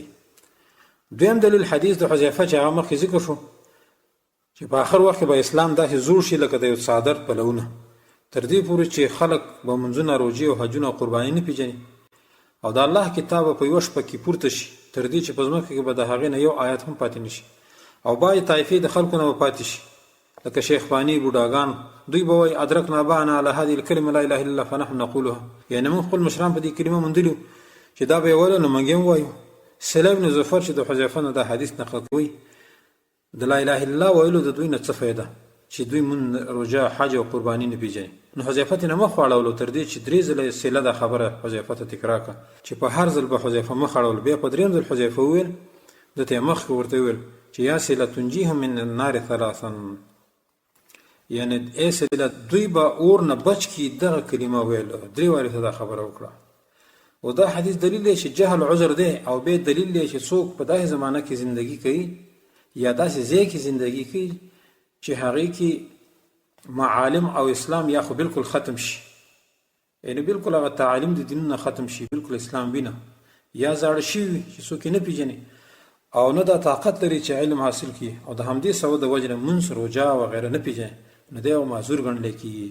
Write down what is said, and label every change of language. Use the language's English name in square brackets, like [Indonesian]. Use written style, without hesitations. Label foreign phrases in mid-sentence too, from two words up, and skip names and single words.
[Pashto] دویم دلیل حدیث د حذیفه چې هغه مخکې ذکر شو چې په آخر وخت کې به اسلام داسې زوړ شي لکه د یو څادر پلونه، تر دې پورې چې خلک به منځونه، روژې او حجونه او قرباني نه پیژني، او د الله کتاب په یوه شپه کې پورته شي، تر دې چې په ځمکه کې به د هغې نه یو آیت هم پاتې نه شي، او بعضې طایفې د خلکو نه به پاتې شي، لکه شیخباني، بوډاګان، دوی به وایي [Arabic] ادرکنا اباءنا علی هذه الکلمه لا اله الا الله فنحن نقولها. [Pashto] یعنې موږ خپل مشران په دې کلمه موندلي چې دا به یې ویله، نو موږ یې هم وایو. سهیل بن ظفر چې د حذیفه نه دا حدیث نقل کوي، د [Arabic] لا اله الا الله [Pashto] ویلو د دوی نه څه فایده چې دوی مون، روژه، حج او قرباني نه پیژني. نو حذیفه ته نه مخ واړولو، تر دې چې 3 ځله سهیله دا خبره حذیفه ته تکرار کړه چې په هر ځل به حذیفه مخ اړول، بیا په 3م ځل حذیفه وویل، ده ته یې مخکې ورته وویل چې [Arabic] یا سهیله تنجیهم من النار ثلاثا، [Pashto] یعنې ای سهیله دوی به اور نه بچ کړي. دغه کلمه ویل، 3 وارې ته دا خبره وکړه. او دا حدیث دلیل دی چې جهل عذر دی، او بیا دلیل دی چې څوک په داسې زمانه کې زندگی کوي یا داسې ځای کې زندگی کوي چې هغې کې معالم او اسلام یا خو بالکل ختم شي، یعنی بالکل هغه تعالیم د دینونه ختم شي، بالکل اسلام بینه، یا زاړه شوي چې څوک یې نه پیژني او نه دا طاقت لري چې علم حاصل کړي، او د همدې سبب د وجې نه منځ، روژه وغیره نه پیژني، نو دی یو معذور ګڼلی کېږي.